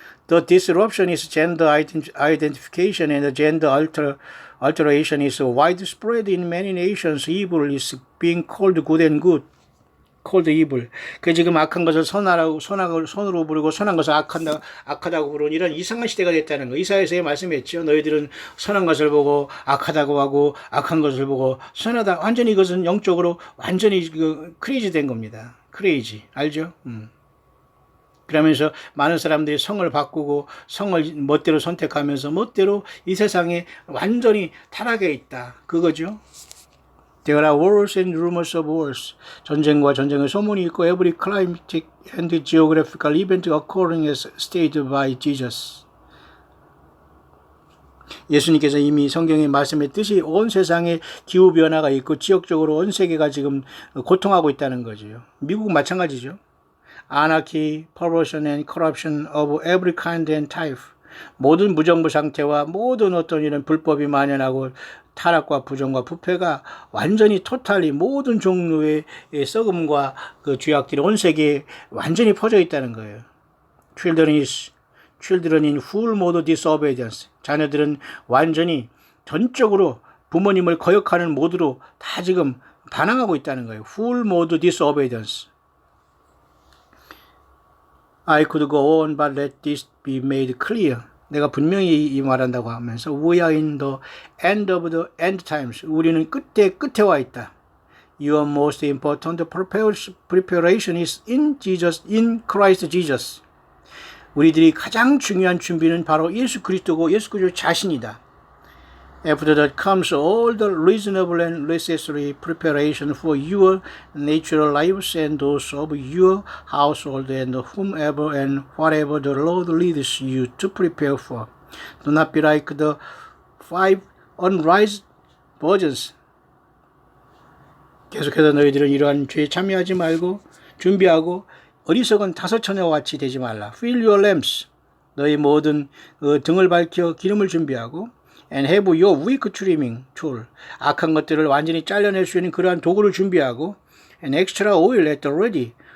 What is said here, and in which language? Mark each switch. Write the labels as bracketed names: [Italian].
[English] The disruption is gender identification and gender alteration is widespread in many nations. Evil is being called good and good. called evil. [Korean] 그 지금 악한 것을 선으로 부르고 선한 것을 악하다고 부르는 이런 이상한 시대가 됐다는 거. 이사야서에 말씀했죠. 너희들은 선한 것을 보고 악하다고 하고 악한 것을 보고 선하다. 완전히 이것은 영적으로 완전히 크레이지 된 겁니다. 크레이지. 알죠? 그러면서 많은 사람들이 성을 바꾸고 성을 멋대로 선택하면서 멋대로 이 세상에 완전히 타락해 있다. 그거죠. [English] There are wars and rumors of wars. [Korean] 전쟁과 전쟁의 소문이 있고 [English] every climatic and geographical event occurring as stated by Jesus. [Korean] 예수님께서 이미 성경에 말씀했듯이 온 세상에 기후변화가 있고 지역적으로 온 세계가 지금 고통하고 있다는 거죠. 미국 마찬가지죠. [English] Anarchy, perversion and corruption of every kind and type. [Korean] 모든 무정부 상태와 모든 어떤 이런 불법이 만연하고 타락과 부정과 부패가 완전히 토탈리 모든 종류의 썩음과 그 죄악들이 온 세계에 완전히 퍼져 있다는 거예요. [English] Children in full mode disobedience. [Korean] 자녀들은 완전히 전적으로 부모님을 거역하는 모드로 다 지금 반항하고 있다는 거예요. [English] Full mode disobedience. I could go on, but let this be made clear. [Korean] 내가 분명히 이 말한다고 하면서 [English] We are in the end of the end times. [Korean] 우리는 끝에 와 있다. [English] Your most important preparation is in Christ Jesus. [Korean] 우리들이 가장 중요한 준비는 바로 예수 그리스도고 예수 그리스도 자신이다. [English] After that comes all the reasonable and necessary preparation for your natural lives and those of your household and whomever and whatever the Lord leads you to prepare for. Do not be like the 5 unwise virgins. [Korean] 계속해서 너희들은 이러한 죄에 참여하지 말고 준비하고 어리석은 다섯 처녀와 같이 되지 말라. [English] Fill your lamps. [Korean] 너희 모든 등을 밝혀 기름을 준비하고 [English] and have your wick trimming tool. [Korean] 악한 것들을 완전히 잘라낼 수 있는 그러한 도구를 준비하고 [English] and extra oil at the ready.